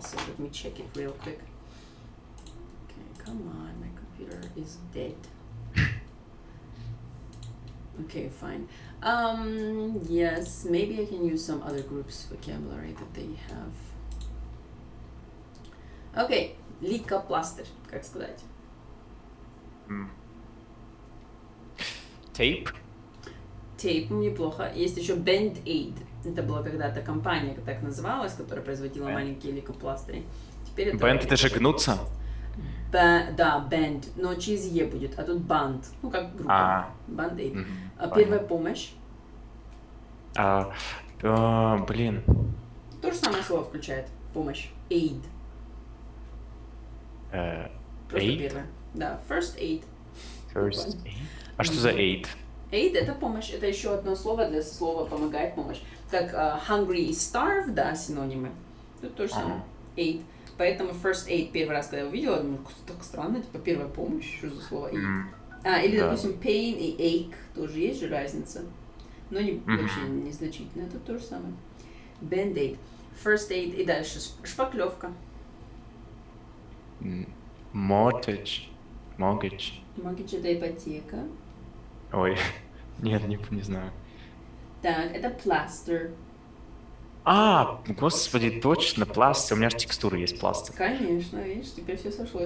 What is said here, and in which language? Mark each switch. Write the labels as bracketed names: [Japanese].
[English] So let me check it real quick. Okay, come on, my computer is dead. Okay, fine. Yes, maybe I can use some other groups' vocabulary that they have. [Russian] Okay, лейкопластырь, как сказать? [English] Tape. [Russian] Tape неплохо. Есть еще Band-Aid. Это была когда-то компания, так называлась, которая производила маленькие лейкопластыри. Теперь это... Band это же гнуться? Да, band, но через Е будет, а тут band, ну как группа. Band-Aid. Первая помощь. Блин. То же самое слово включает. Помощь. Aid. Просто [English] Aid? [Russian] первое. [English] Да, first aid. [Russian] First aid. А что за aid? Aid это помощь, это еще одно слово для слова помогает, помощь. Как hungry и starve, да, синонимы. Тут то же самое. Aid. Поэтому first aid первый раз, когда я увидела, думаю, так странно, типа первая помощь, что за слово aid? Или, допустим, pain и ache, тоже есть же разница. Но вообще незначительно, это то же самое. Band-aid, first aid и дальше шпаклевка. [English] Mortgage. [Russian] Mortgage это ипотека. Ой, нет, не знаю. Так, это plaster. Господи, точно, пластырь. У меня же текстура есть пластырь. Конечно, видишь, теперь все сошлось.